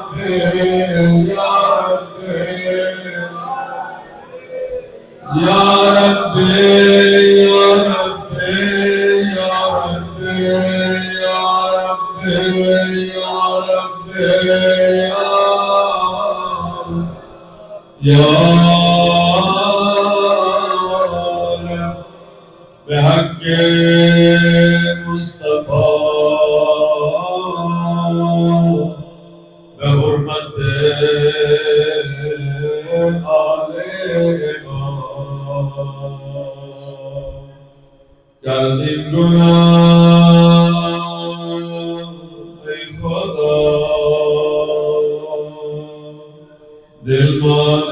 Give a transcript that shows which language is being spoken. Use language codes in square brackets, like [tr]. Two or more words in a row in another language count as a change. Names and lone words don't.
[ar] یا رب یا رب یا رب یا رب یا رب یا [fa] رب بحق مصطفیٰ بحرمت آل کردیم گناه ای خدا دل ما